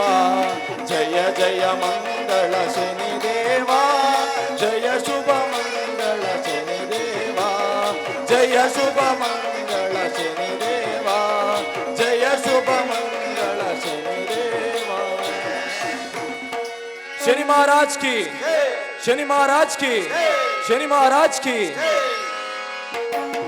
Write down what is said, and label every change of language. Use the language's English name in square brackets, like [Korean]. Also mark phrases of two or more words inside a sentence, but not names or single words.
[Kannada] ಜಯ ಜಯ ಮಂಗಳ ಶನಿ ದೇವ, ಜಯ ಶುಭ ಮಂಗಳ ಶನಿ ದೇವ, ಜಯ ಶುಭ ಮಂಗಳ ಶನಿ ದೇವ, ಜಯ ಶುಭ ಮಂಗಳ ಶನಿ ದೇವ. [Hindi] शनि महाराज की, शनि महाराज की, शनि महाराज की.